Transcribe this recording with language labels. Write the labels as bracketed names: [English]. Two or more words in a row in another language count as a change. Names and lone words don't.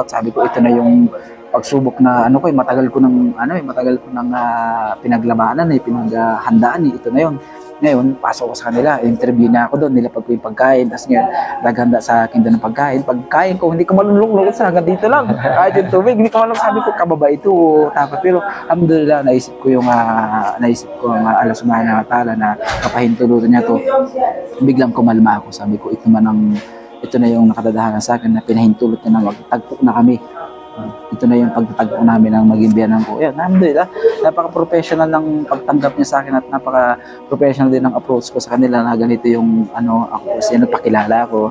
[Filipino] At sabi ko, ito na yung pagsubok na matagal ko ng pinaglabanan, pinaghandaan ito na yun. Ngayon, pasok ko sa kanila, interview na ako doon, nilapag ko yung pagkain, tapos ngayon, naghanda sa akin doon ng pagkain. Pagkain ko, hindi ko malulong sa hanggang dito lang. Kahit yung tubig, hindi ko malulong, sabi ko, kababa ito, tapos. Pero, alhamdulillah, naisip ko ang Allah [Arabic] سبحانه وتعالى [Filipino] na kapahintulutan niya to. Biglang kumalma ako, sabi ko, ito na yung nakadadahanan sa akin na pinahintulot niya na magtagpo na kami. Ito na yung pagtatagpo namin ng maging biyanan ko. Yan, alhamdulillah, napaka-professional ng pagtanggap niya sa akin at napaka-professional din ng approach ko sa kanila na ganito yung ako po si pakilala ko.